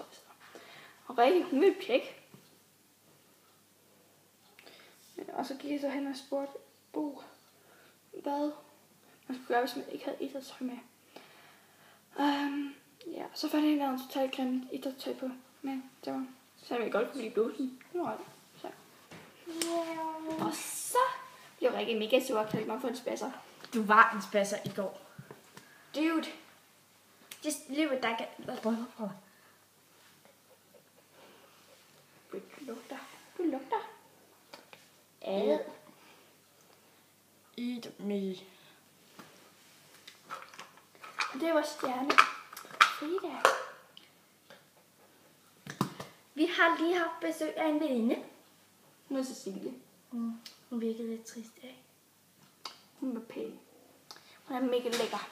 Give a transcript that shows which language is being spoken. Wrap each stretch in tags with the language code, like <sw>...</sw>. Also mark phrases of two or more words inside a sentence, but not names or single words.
<da>Og Rikke, hun ville pjekke. Og så gik jeg så hen og spurgte Bo, hvad man skulle gøre, hvis man ikke havde idrætstøj med. Ja, så fandt jeg en totalt grimt idrætstøj på. Men det var, så jeg godt kunne lide blusen. Det var så. Yeah. Og så blev Rikke mega sur og kaldte mig for en spasser. Du var en spasser i går. Dude.</da> <en>Just leave it like it.</en> <da>Prøv. Du lugter. Ad.</da> <en>Eat me.</en> <da>Det var stjerne. Fredag. Vi har lige haft besøg af en veninde. Hun er Cecilie. Hun virkede lidt trist, ikke? Hun var pæn. Hun er mega lækker.</da>